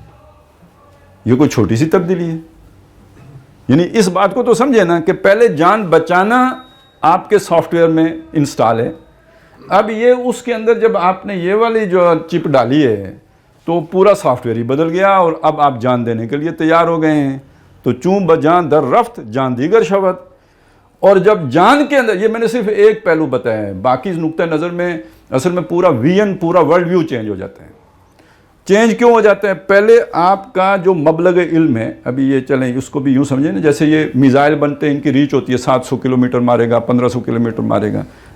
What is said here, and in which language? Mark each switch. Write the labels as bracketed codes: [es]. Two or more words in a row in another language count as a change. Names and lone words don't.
[ur] یہ کوئی چھوٹی سی تبدیلی ہے. یعنی اس بات کو تو سمجھے نا کہ پہلے جان بچانا آپ کے سافٹ ویئر میں انسٹال ہے, اب یہ اس کے اندر جب آپ نے یہ والی جو چپ ڈالی ہے تو پورا سافٹ ویئر ہی بدل گیا اور اب آپ جان دینے کے لیے تیار ہو گئے ہیں. [fa] تو چوں بجاں در رفت جان دیگر شود. [ur] اور جب جان کے اندر, یہ میں نے صرف ایک پہلو بتایا ہے, باقی نقطہ نظر میں اصل میں پورا ویژن, پورا [en] world view [ur] چینج ہو جاتا ہے. چینج کیوں ہو جاتا ہے؟ پہلے آپ کا جو مبلغ علم ہے, ابھی یہ چلیں اس کو بھی یوں سمجھیں نا جیسے یہ میزائل بنتے ہیں, ان کی ریچ ہوتی ہے 700 کلومیٹر مارے گا, 1500 کلومیٹر مارے گا.